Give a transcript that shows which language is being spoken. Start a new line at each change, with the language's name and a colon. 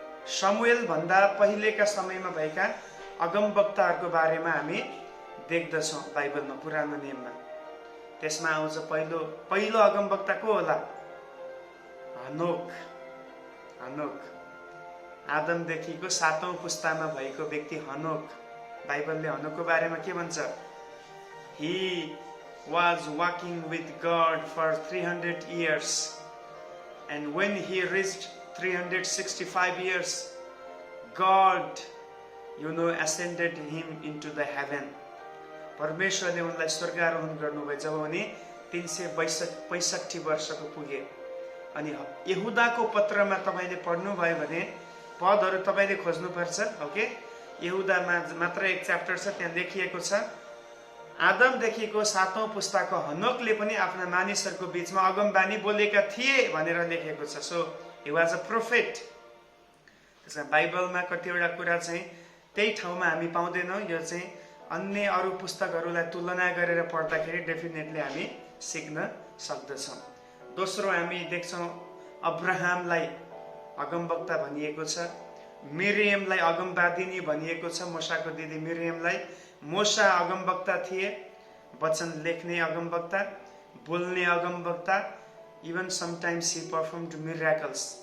Nepali: शमुएल भन्दा पहिलेका समयमा भएका अगमवक्ताहरूको बारेमा हामी देख्दछौँ बाइबलमा, पुरानो नियममा। त्यसमा आउँछ पहिलो अगमवक्ता को होला? हनोक। आदमदेखिको 7औं पुस्तामा भएको व्यक्ति हनोक। बाइबलले हनोकको बारेमा के भन्छ?
English: He was walking with God for 300 years, and when he reached 365 years, God, ascended him into the heaven.
Nepali: परमेश्वरले उनलाई स्वर्गारोहण गर्नुभयो जब उनी 365 वर्षको पुगे। अनि यहुदाको पत्रमा तपाईँले पढ्नुभयो भने पदहरू तपाईँले खोज्नुपर्छ। ओके, यहुदामा मात्र एक च्याप्टर छ, त्यहाँ लेखिएको छ आदमदेखिको 7औं पुस्ताको हनोकले पनि आफ्ना मानिसहरूको बीचमा अगमबानी बोलेका थिए भनेर लेखेको छ।
English: So he was a prophet.
Nepali: त्यसमा बाइबलमा कतिवटा कुरा चाहिँ त्यही ठाउँमा हामी पाउँदैनौँ। यो चाहिँ अन्य अरू पुस्तकहरूलाई तुलना गरेर पढ्दाखेरि डेफिनेटली हामी सिक्न सक्दछौँ। दोस्रो हामी देख्छौँ अब्राहमलाई अगमवक्ता भनिएको छ। मिरियमलाई अगमवादिनी भनिएको छ, मूसाको दिदी मिरियमलाई। मूसा अगमवक्ता थिए, वचन लेख्ने अगमवक्ता, बोल्ने अगमवक्ता।
English: Even sometimes he performed miracles.